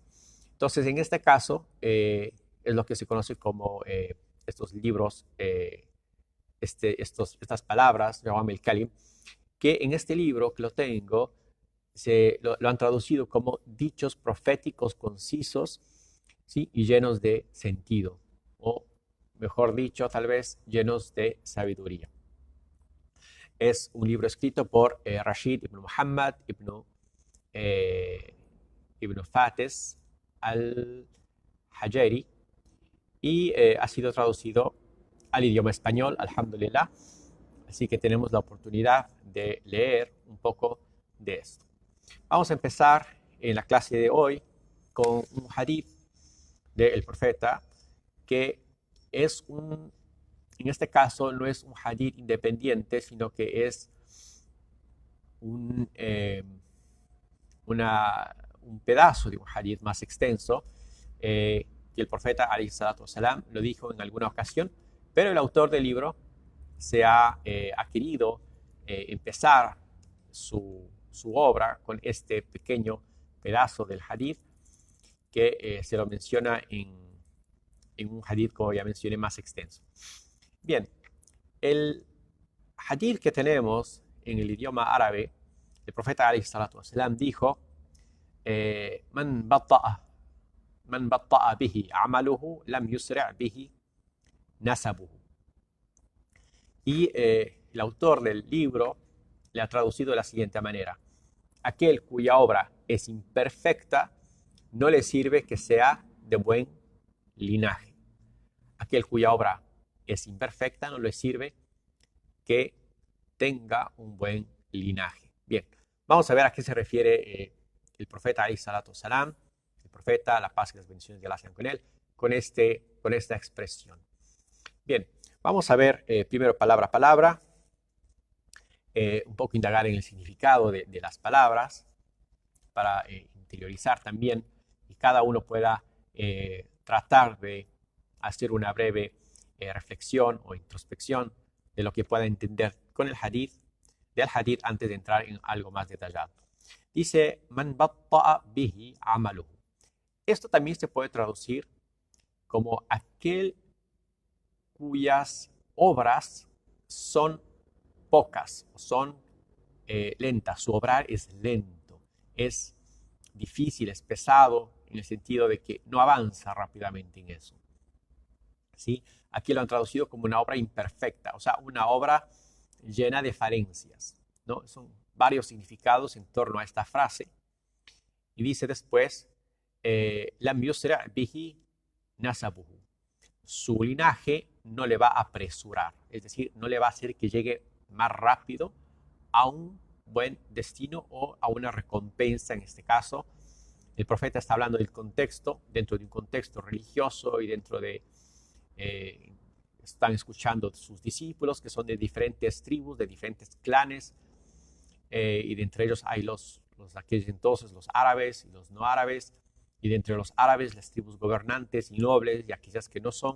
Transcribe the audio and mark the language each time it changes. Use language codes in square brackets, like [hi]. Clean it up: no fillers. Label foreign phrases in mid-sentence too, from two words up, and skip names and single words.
[es] Entonces, en este caso, es lo que se conoce como estos libros, estas palabras, Jawami al-Kalim, que en este libro que lo tengo, lo han traducido como dichos proféticos concisos, ¿sí? Y llenos de sentido, o mejor dicho, tal vez llenos de sabiduría. Es un libro escrito por Rashid ibn Muhammad ibn Fates al-Hajari y ha sido traducido al idioma español, alhamdulillah. Así que tenemos la oportunidad de leer un poco de esto. Vamos a empezar en la clase de hoy con un hadith del profeta que es en este caso no es un hadith independiente, sino que es un pedazo de un hadith más extenso que el profeta [ar] عليه الصلاة والسلام [es] lo dijo en alguna ocasión, pero el autor del libro ha querido empezar su obra con este pequeño pedazo del hadith que se lo menciona en un hadith, como ya mencioné, más extenso. Bien, el hadith que tenemos en el idioma árabe, el profeta [ar] عليه الصلاة والسلام [es] dijo: [ar] من بطأ به عمله لم يسرع به نسبه. [es] Y el autor del libro le ha traducido de la siguiente manera: aquel cuya obra es imperfecta no le sirve que sea de buen linaje. Aquel cuya obra es imperfecta no le sirve que tenga un buen linaje. Bien, Vamos a ver a qué se refiere el profeta [ar] عليه الصلاة والسلام, [es] el profeta, la paz y las bendiciones de Allah sean con él, con esta expresión. Bien, vamos a ver primero palabra a palabra, un poco indagar en el significado de las palabras para interiorizar también y cada uno pueda tratar de hacer una breve reflexión o introspección de lo que pueda entender con el hadith, del hadith antes de entrar en algo más detallado. Dice, [ar] من بطأ به عمله. [es] Esto también se puede traducir como aquel cuyas obras son pocas, son lentas. Su obrar es lento, es difícil, es pesado, en el sentido de que no avanza rápidamente en eso. ¿Sí? Aquí lo han traducido como una obra imperfecta, o sea, una obra llena de falencias, ¿no? Son varios significados en torno a esta frase. Y dice después, [ar] لم يسرع به نسبه. [es] Su linaje no le va a apresurar, es decir, no le va a hacer que llegue más rápido a un buen destino o a una recompensa. En este caso, el profeta está hablando del contexto, dentro de un contexto religioso y dentro de, están escuchando sus discípulos que son de diferentes tribus, de diferentes clanes, y de entre ellos hay los aquellos entonces, los árabes y los no árabes, y de entre los árabes las tribus gobernantes y nobles y aquellas que no son.